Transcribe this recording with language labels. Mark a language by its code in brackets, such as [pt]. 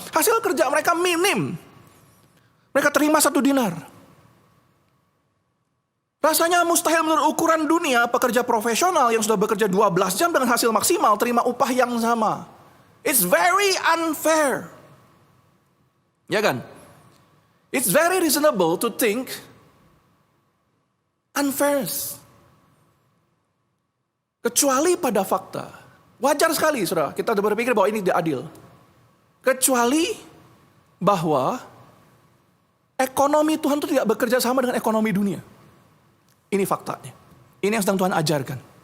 [id] Hasil kerja mereka minim. Mereka terima 1 dinar. Rasanya mustahil menurut ukuran dunia, pekerja profesional yang sudah bekerja 12 jam dengan hasil maksimal terima upah yang sama. [en] It's very unfair. [id] Ya kan? [en] It's very reasonable to think unfair. [id] Kecuali pada fakta. Wajar sekali saudara, kita berpikir bahwa ini tidak adil. Kecuali bahwa ekonomi Tuhan itu tidak bekerja sama dengan ekonomi dunia. Ini faktanya. Ini yang sedang Tuhan ajarkan.